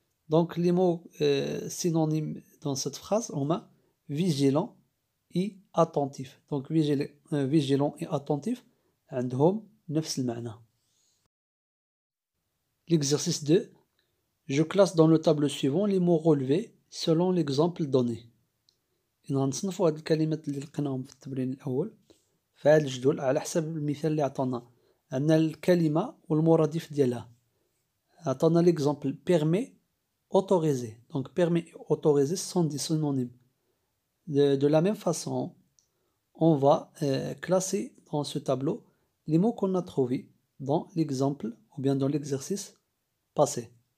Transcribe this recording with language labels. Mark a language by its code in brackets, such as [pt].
[fr] Donc les mots synonymes dans cette phrase [ar] هما [fr] vigilant et attentif. Donc vigilant et attentif [ar] عندهم نفس المعنى. [fr] L'exercice 2. Je classe dans le tableau suivant les mots relevés selon l'exemple donné. [ar] غنصنفوا هاد الكلمات اللي لقيناهم في التمرين الأول في هاد الجدول على حسب المثال اللي عطانا. عندنا الكلمة والمرادف ديالها. عطانا [fr] l'exemple permet, autorisé. Donc permet et autorisé sont des synonymes. De la même façon, on va classer dans ce tableau les mots qu'on a trouvés dans l'exemple ou bien dans l'exercice passé.